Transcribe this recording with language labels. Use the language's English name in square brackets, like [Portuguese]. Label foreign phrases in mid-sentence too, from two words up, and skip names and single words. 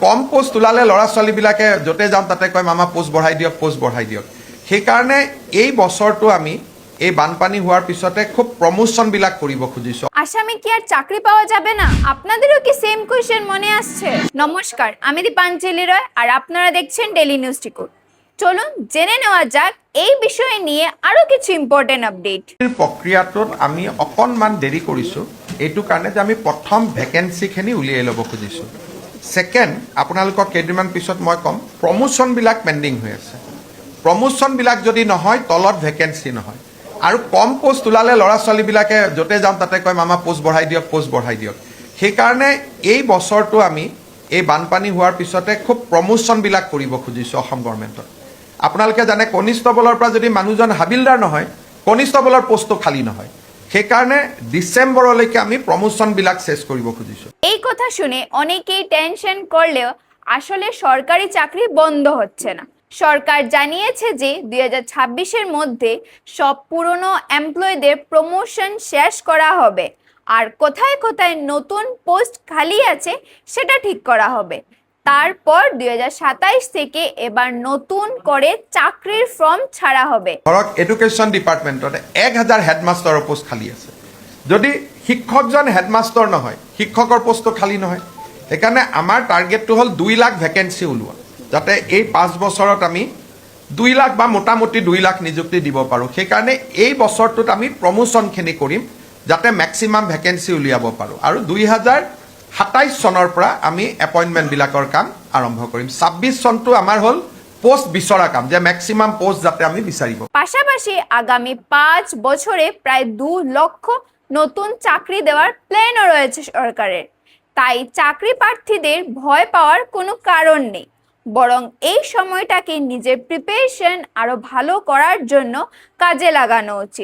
[Assamese] কম পোষ্ট ওলালে ল'ৰা ছোৱালীবিলাকে য'তে যাওঁ তাতে কয় মামা পোষ্ট বঢ়াই দিয়ক সেইকাৰণে এই বছৰটো আমি এই বানপানী হোৱাৰ পিছতে খুব প্ৰমোশনবিলাক কৰিব খুজিছো। [Bangla] আসামে কি আর চাকরি পাওয়া যাবে না? আপনাদেরও কি [English] same question [Bangla] মনে আসছে? নমস্কার, আমি দীপাঞ্জলি রয় আর আপনারা দেখছেন ডেইলি নিউজ টিকুর। চলুন জেনে নেওয়া যাক এই বিষয়ে নিয়ে আরো কিছু [English] important update. [Assamese] প্ৰক্ৰিয়াটোত আমি অকণমান দেৰি কৰিছোঁ এইটো কাৰণে যে আমি প্ৰথম ভেকেঞ্চিখিনি উলিয়াই ল'ব খুজিছোঁ। ছেকেণ্ড, আপোনালোকক কেইদিনমান পিছত মই ক'ম প্ৰমোশ্যনবিলাক পেণ্ডিং হৈ আছে। প্ৰমোশ্যনবিলাক যদি নহয় তলত ভেকেঞ্চি নহয় আৰু কম পোষ্ট ওলালে ল'ৰা ছোৱালীবিলাকে য'তে যাওঁ তাতে কয় মামা পোষ্ট বঢ়াই দিয়ক সেইকাৰণে এই বছৰটো আমি এই বানপানী হোৱাৰ পিছতে খুব প্ৰমোশ্যনবিলাক কৰিব খুজিছোঁ অসম গভৰ্ণমেণ্টত। আপোনালোকে জানে কনিষ্টবলৰ পৰা যদি মানুহজন হাবিলদাৰ নহয় কনিষ্টবলৰ পোষ্টটো খালী নহয়, সেইকাৰণে ডিচেম্বৰলৈকে আমি প্ৰমোশ্যনবিলাক শেষ কৰিব খুজিছোঁ। [Bangla] এই কথা শুনে অনেকেই টেনশন করলেও আসলে সরকারি চাকরি বন্ধ হচ্ছে না। সরকার জানিয়েছে যে 2026-এর মধ্যে সব পুরনো এমপ্লয়ীদের প্রমোশন শেষ করা হবে আর কোথায় কোথায় নতুন পোস্ট খালি আছে সেটা ঠিক করা হবে। তারপর 2027 থেকে এবার নতুন করে চাকরির ফর্ম ছাড়া হবে। [Assamese] ধৰক [English] education department [Assamese] 1000 হেডমাষ্টাৰৰ পোষ্ট খালী আছে। যদি শিক্ষকজন হেডমাষ্টাৰ নহয় শিক্ষকৰ পোষ্টটো খালী নহয়, সেইকাৰণে আমাৰ টাৰ্গেটটো হ'ল 2 লাখ ভেকেঞ্চি ওলোৱা, যাতে এই 5 বছৰত আমি 2 লাখ বা মোটামুটি 2 লাখ নিযুক্তি দিব পাৰোঁ। সেইকাৰণে এই বছৰটোত আমি প্ৰমোশ্যনখিনি কৰিম যাতে [English] maximum vacancy [Assamese] উলিয়াব পাৰোঁ আৰু 2027 চনৰ পৰা আমি এপইণ্টমেণ্টবিলাকৰ কাম আৰম্ভ কৰিম। 26 চনটো আমাৰ হ'ল পোস্ট বিচৰা কাম, যে [English] maximum post [Assamese] যাতে আমি বিচাৰিব। [Bangla] পাশাপাশি আগামী 5 বছরে প্রায় 2 লক্ষ নতুন চাকরি দেওয়ার প্ল্যানও রয়েছে সরকারের। তাই চাকরি প্রার্থীদের ভয় পাওয়ার কোনো কারণ নেই, বরং এই সময়টাকে নিজের প্রিপারেশন আরো ভালো করার জন্য কাজে লাগানো উচিত।